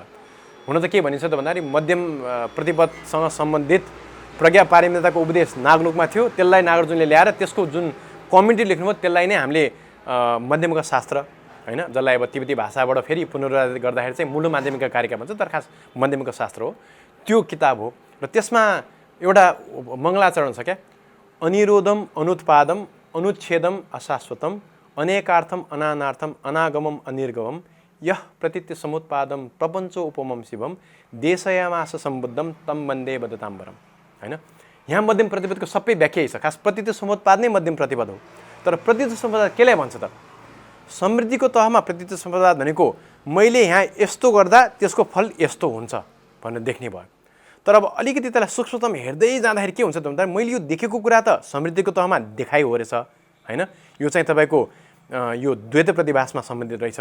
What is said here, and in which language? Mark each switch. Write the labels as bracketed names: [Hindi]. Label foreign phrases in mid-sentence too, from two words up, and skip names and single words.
[Nepali] हुन त के भनिन्छ त भन्दाखेरि मध्यम प्रतिबद्धसँग सम्बन्धित प्रज्ञा पारमिताको उपदेश नागलोकमा थियो, त्यसलाई नागार्जुनले ल्याएर त्यसको जुन कमेन्ट्री लेख्नुभयो त्यसलाई नै हामीले मध्यमका शास्त्र होइन, जसलाई अब तिब्बती भाषाबाट फेरि पुनरुत्पादित गर्दाखेरि चाहिँ मूल माध्यमिक कारिका भन्छ, तर खास मध्यमिक शास्त्र हो, त्यो किताब हो। र त्यसमा एउटा मङ्गलाचरण छ क्या, [Sanskrit] अनिरोधम अनुत्पादम अनुच्छेदम अशाश्वतम अनेकार्थम अनानार्थम अनागमम अनिर्गमम यह प्रतीत्य समुत्पादम प्रपञ्चो उपमम शिवम देशयामास सम्बुद्धम तम वन्दे वदताम्बरम होइन। [Nepali] यहाँ मध्यम प्रतिबद्धको सबै व्याख्या छ, खास प्रतीत्य समुत्पाद नै मध्यम प्रतिबद्ध हो। तर प्रतीत्य समुत्पाद केलाई भन्छ त? समृद्धिको तहमा प्रतीत्य समुत्पाद भनेको मैले यहाँ यस्तो गर्दा त्यसको फल यस्तो हुन्छ भनेर देख्ने भयो। तर अब अलिकति त्यसलाई सूक्ष्मतम हेर्दै जाँदाखेरि के हुन्छ त भन्दा मैले यो देखेको कुरा त समृद्धिको तहमा देखाइ हो रहेछ होइन, यो चाहिँ तपाईँको यो द्वैत प्रतिभासमा सम्बन्धित रहेछ।